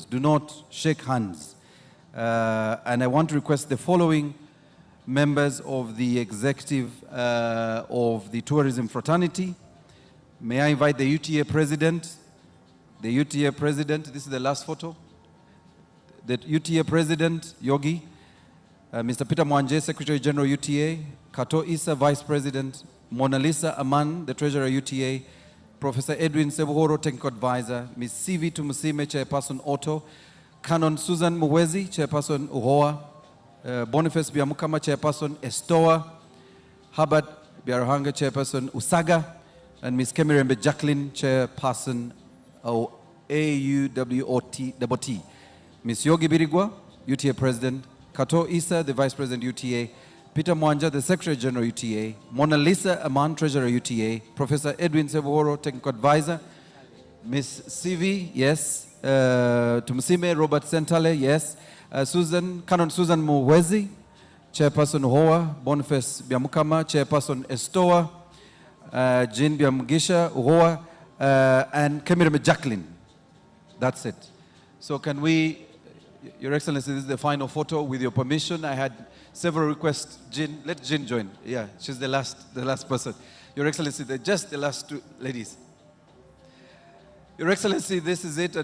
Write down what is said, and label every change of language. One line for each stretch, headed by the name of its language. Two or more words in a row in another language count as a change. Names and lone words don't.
English: Do not shake hands. And I want to request the following members of the executive of the tourism fraternity. May I invite the UTA president? The UTA president, this is the last photo. The UTA president, Yogi. Mr. Peter Mwanje, Secretary General UTA, Kato Issa, Vice President, Mona Lisa Aman, the Treasurer UTA, Professor Edwin Sebuhoro, Technical Advisor, Ms. CV Tumusime, Chairperson Auto, Canon Susan Muwezi, Chairperson UHOA, Boniface Biamukama, Chairperson Estoa, Herbert Biarahanga, Chairperson Usaga, and Ms. Kemirembe Jacqueline, Chairperson AUWOT, Ms. Yogi Birigwa, UTA President, Kato Issa, the Vice President UTA, Peter Mwanja, the Secretary General UTA, Mona Lisa Aman, Treasurer UTA, Professor Edwin Sebuhoro, Technical Advisor, Ms. CV, yes, Tumusime, Robert Sentale, yes, Canon Susan Muwezi, Chairperson UHOA, Boniface Biamukama, Chairperson Estoa, Jean Biamugisha, UHOA, and Kemireme Jacqueline. That's it. So can we, Your Excellency, this is the final photo. With your permission, I had several requests. Jean, let Jean join. Yeah, she's the last person. Your Excellency, just the last two ladies. Your Excellency, this is it.